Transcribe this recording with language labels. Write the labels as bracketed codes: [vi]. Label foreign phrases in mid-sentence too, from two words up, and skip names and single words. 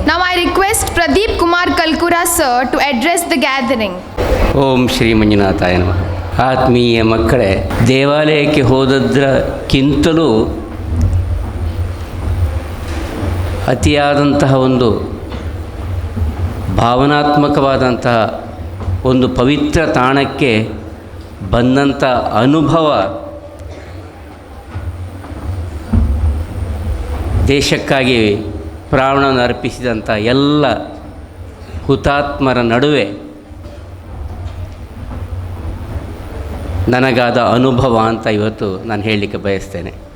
[en] Now I request Pradeep Kumar Kalkura sir to address the gathering. [sa] ಓಂ ಶ್ರೀ ಮಂಜುನಾಥಾಯ ನಮಃ. [kn] ಆತ್ಮೀಯ ಮಕ್ಕಳೇ, ದೇವಾಲಯಕ್ಕೆ ಹೋದದ್ರಕ್ಕಿಂತಲೂ ಅತಿಯಾದಂತಹ ಒಂದು ಭಾವನಾತ್ಮಕವಾದಂತಹ ಒಂದು ಪವಿತ್ರ ತಾಣಕ್ಕೆ ಬಂದಂಥ ಅನುಭವ ದೇಶಕ್ಕಾಗಿ ಪ್ರಾಣವನ್ನು ಅರ್ಪಿಸಿದಂಥ ಎಲ್ಲ ಹುತಾತ್ಮರ ನಡುವೆ ನನಗಾದ ಅನುಭವ ಅಂತ ಇವತ್ತು ನಾನು ಹೇಳಲಿಕ್ಕೆ ಬಯಸ್ತೇನೆ.